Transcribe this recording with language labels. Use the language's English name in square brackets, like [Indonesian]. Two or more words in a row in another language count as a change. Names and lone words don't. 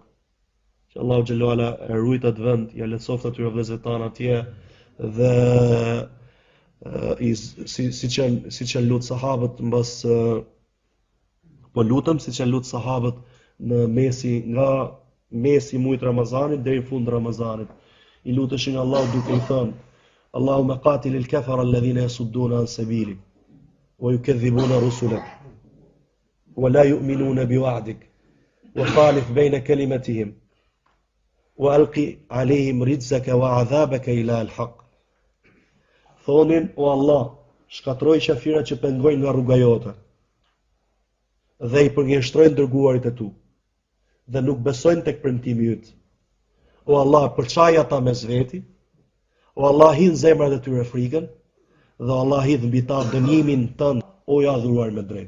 [Albanian] Që Allahu [Arabic] جل وعلا [Albanian] e ruajt atë vend, ja lehtësoft atyre vëllezërve tanë atje dhe siç janë lut sahabët mbas po lutem siç janë lut sahabët në nga mesi i muajit Ramazanit deri në fund të Ramazanit. I luteshin Allahu duke i thënë: [Arabic] اللهم قاتل الكفرة الذين يصدون عن سبيلك ويكذبون رسلك ولا يؤمنون بوعدك وخالف بين كلمتهم وألق عليهم رجزك وعذابك إلى الحق. [Albanian] Thonin: o Allah, shkatroj qafirat që pengojnë nga rruga jote dhe i përgjigjëstrojnë dërguarit e tu dhe nuk besojnë tek premtimi yt. O Allah, përçaj ata mes veti, o Allah, hin zemrat e tyre frikën, dhe o Allah, hidh mbi ta dënimin tënd, o i adhuruar me drejt.